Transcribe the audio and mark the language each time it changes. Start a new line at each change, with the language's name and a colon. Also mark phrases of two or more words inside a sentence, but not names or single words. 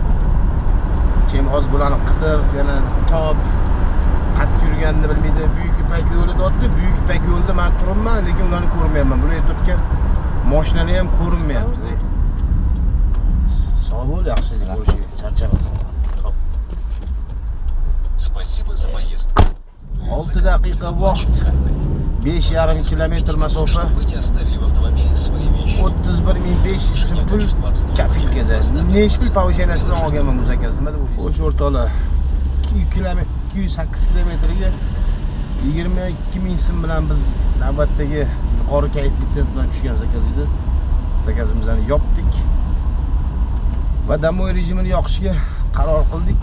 Uzbek: Chem hozir bularni qidir, yana top qat yurganini bilmaydi. Buyuk Ipak yo'lida o'tdi. Buyuk Ipak yo'lida men turibman, lekin ularni ko'rmayapman. Bular turgan mashinalar ham ko'rinmayapti. Sog' bo'l, yaxshilik bo'lishi, charchamas.
Russian: Спасибо за поездку.
Uzbek: 6 daqiqa vaqt. 5,5 kilometr masofa.
Russian: Вы не оставили в автомобиле свои вещи.
Uzbek: 31500 so'm pul kapilkada. Necha pul повышенияsi bilan olganman bu zakazda? Nima deb o'ylaysiz? Xo'sh, o'rtoqlar. 208 kilometrga 22 ming so'm bilan biz navbatdagi yuqori koeffitsiyent bilan tushgan zakaz edi. Zakazimizni yopdik va damoy rejimini yoqishga qaror qildik.